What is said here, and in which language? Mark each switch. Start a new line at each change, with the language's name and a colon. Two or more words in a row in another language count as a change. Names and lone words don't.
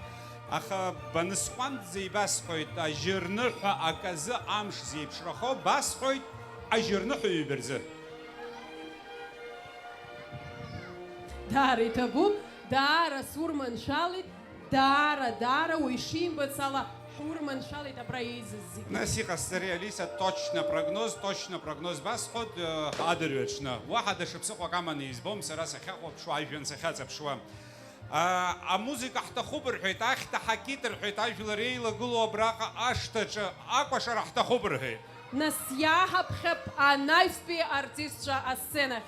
Abkhazian: Аха банысҟәандӡа ибасҳәоит, ажьырныҳәа аказы амш зеиԥшрахо басҳәоит ажьырныҳәаҩы бырзы. Даара иҭабуп, даара сурманшәалеит, даара уи ишимбац ала ҳурманшәалеит апоезиа зегьы. Нас иҟасҵари Алиса,
Russian: точно прогноз
Abkhazian: басҳәот адырҩаҽны. Уаҳа даҽа ԥсыхәак аманы избом сара сахьахәаԥшуа, ажәҩан сахьаҵаԥшуа. Амузика ҳҭахуп рҳәеит, ахьҭа ҳакит рҳәеит, ажәлар еилагылоу абраҟа ашҭаҿы акәашара ҳҭахуп рҳәеит. Нас иааҳаԥхьап анаҩстәи артистцәа асценахь.